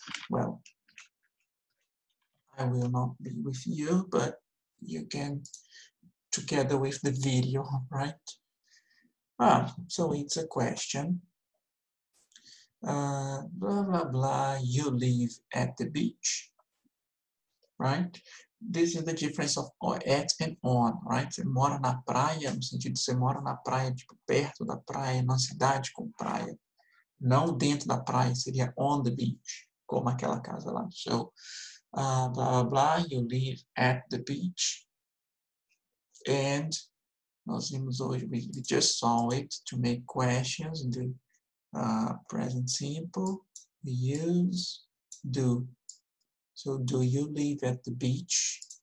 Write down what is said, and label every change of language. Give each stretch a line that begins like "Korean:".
English: Well, I will not be with you, but you can together with the video, right? So it's a question. Blah, blah, blah, you live at the beach, right? This is the difference of at and on, right?
Portuguese: Você mora na praia, no sentido de você mora na praia, tipo, perto da praia, numa cidade com praia. Não dentro da praia, seria
English: on the beach,
Portuguese: como aquela casa lá.
English: So, blah, blah, blah, you live at the beach. And
Portuguese: nós vimos hoje,
English: we just saw it to make questions in the present simple. We use do. So, do you live at the beach?